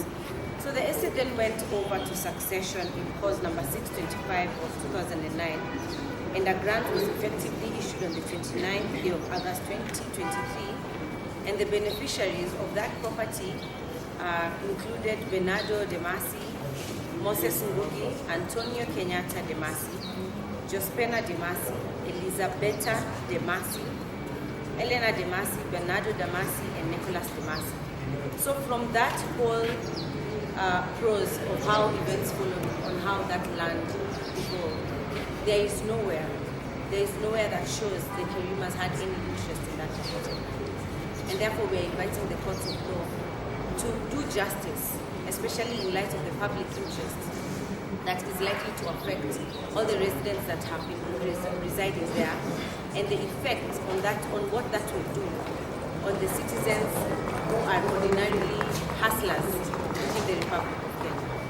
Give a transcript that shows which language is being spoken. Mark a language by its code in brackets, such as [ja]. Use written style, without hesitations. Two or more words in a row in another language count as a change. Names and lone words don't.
[en] So the estate then went over to succession in cause number 625 of 2009, and a grant was effectively issued on the 29th day of August 2023, and the beneficiaries of that property included Bernardo De Masi, Moses Ngugi, Antonio Kenyatta De Masi, Jospena De Masi, Elizabetta De Masi, Elena De Masi, Bernardo De Masi, and Nicholas De Masi. So from that whole prose of how events followed on how that land evolved, there is nowhere that shows the Kirimas had any interest in that project. And therefore we are inviting the courts of law to do justice, especially in light of the public interest, that is likely to affect all the residents that have been residing there, and the effect on what that will do on the citizens who are ordinarily hustlers within the Republic of Kenya.